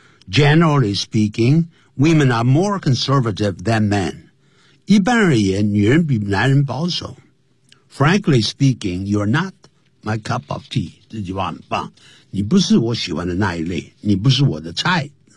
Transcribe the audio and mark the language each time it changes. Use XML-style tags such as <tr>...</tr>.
<en>Generally speaking, women are more conservative than men.</en> <zh>一般而言，女人比男人保守。</zh> <en>Frankly speaking, you're not my cup of tea.</en> <zh>这句话很棒，你不是我喜欢的那一类，你不是我的菜。</zh>